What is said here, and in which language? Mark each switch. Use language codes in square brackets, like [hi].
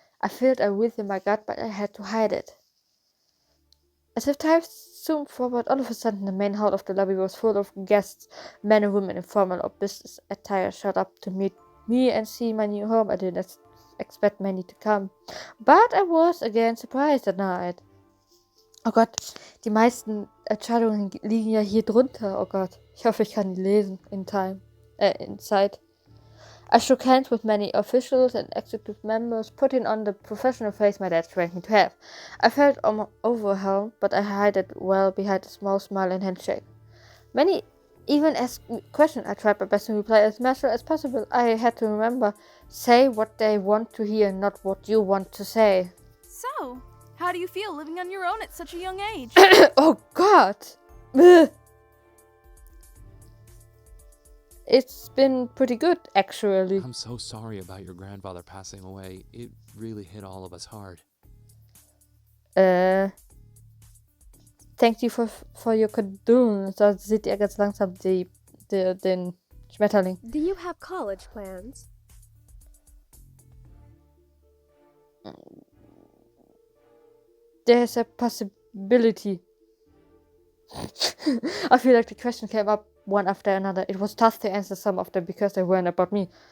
[en] I felt a width in my gut, but I had to hide it. As if time zoomed forward, all of a sudden the main hall of the lobby was full of guests, men and women in formal or business attire showed up to meet me and see my new home. I didn't expect many to come, but I was again surprised at night. [de] Oh Gott, die meisten Entscheidungen liegen ja hier drunter. Oh Gott, ich hoffe, ich kann die lesen in Zeit. [en] I shook hands with many officials and executive members, putting on the professional face my dad trained me to have. I felt overwhelmed, but I hid it well behind a small smile and handshake. Many even asked me questions. I tried my best to reply as natural as possible. I had to remember, say what they want to hear, not what you want to say. So, how do you feel living on your own at such a young age? Oh God! Ugh. It's been pretty good, actually. I'm so sorry about your grandfather passing away. It really hit all of us hard. Thank you for your condolence. [de] Da seht ihr ganz langsam den Schmetterling. [en] Do you have college plans? There's a possibility. I feel like the question came up one after another. It was tough to answer some of them because they weren't about me.